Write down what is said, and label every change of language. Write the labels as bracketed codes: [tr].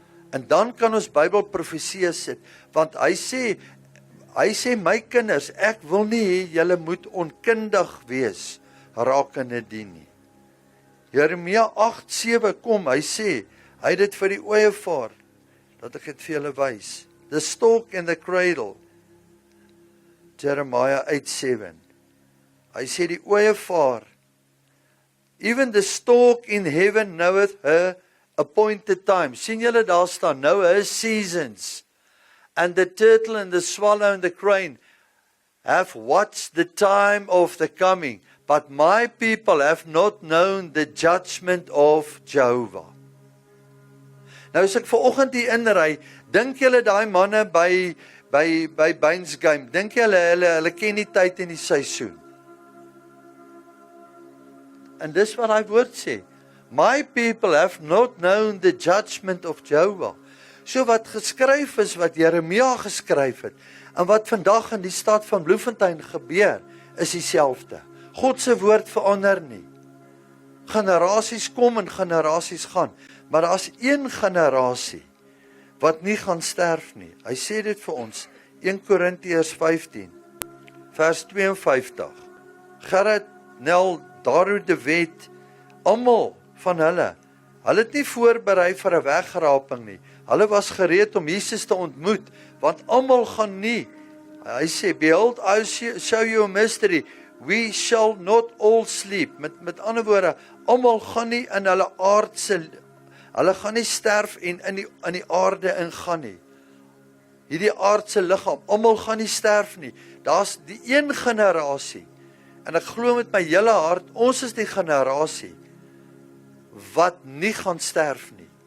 [af] En dan kan ons Bybelprofeseë sit, want hy sê my kinders, ek wil nie hê julle moet onkundig wees rakende dien nie. Jeremia 8:7 kom, hy sê, hy het dit vir die ooievaar, dat ek dit vir julle wys. [en] The stalk and the cradle. Jeremiah 8:7. [af] Hy sê die ooievaar, [en] even the stalk in heaven knoweth her appointed time. [af] Sien julle daar staan, [en] know her seasons. And the turtle and the swallow and the crane have watched the time of the coming. But my people have not known the judgment of Jehovah. [af] Nou as ek vanoggend hier inry, dink julle daai manne by Baines Game, dink julle hulle ken die tyd en die seisoen? En dis wat hy woord sê. [en] My people have not known the judgment of Jehovah. [af] So wat geskryf is, wat Jeremia geskryf het, en wat vandag in die stad van Bloemfontein gebeur, is dieselfde. God se woord verander nie. Generasies kom en generasies gaan, maar daar's een generasie wat nie gaan sterf nie. Hy sê dit vir ons, 1 Korintiërs 15, vers 52. Gerrit, Nel, Daru de Wet, almal van hulle het nie voorberei vir 'n wegraping nie. Hulle was gereed om Jesus te ontmoet, want almal gaan nie. Hy sê, [en] behold, I show you a mystery, we shall not all sleep. [af] Met ander woorde, almal gaan nie in hulle aardse, hulle gaan nie sterf en in die aarde ingaan nie. Hierdie aardse liggaam, almal gaan nie sterf nie. Daar's die een generasie, en ek glo met my hele hart, ons is die generasie wat nie gaan sterf nie.